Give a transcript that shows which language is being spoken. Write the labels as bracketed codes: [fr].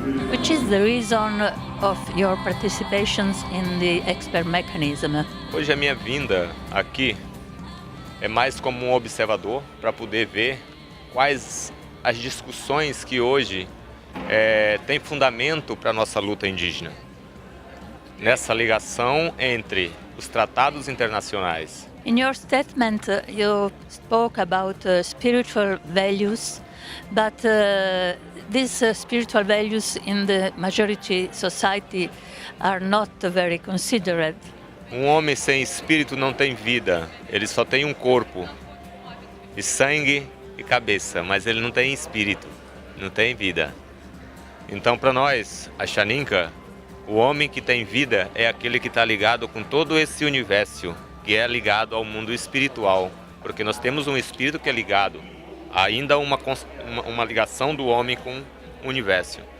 [en] Which is the reason of your participations in the expert mechanism? [pt] Hoje a minha vinda aqui é mais como um observador para poder ver quais as discussões que hoje têm fundamento para a nossa luta indígena. Nessa ligação entre os tratados internacionais. [en] In your statement, you spoke about spiritual values, but these spiritual values in the majority society are not very considered. [pt] Um homem sem espírito não tem vida, ele só tem um corpo, e sangue e cabeça, mas ele não tem espírito, não tem vida. Então, para nós, a Xaninka, o homem que tem vida é aquele que está ligado com todo esse universo, que é ligado ao mundo espiritual, porque nós temos um espírito que é ligado, ainda uma ligação do homem com o universo.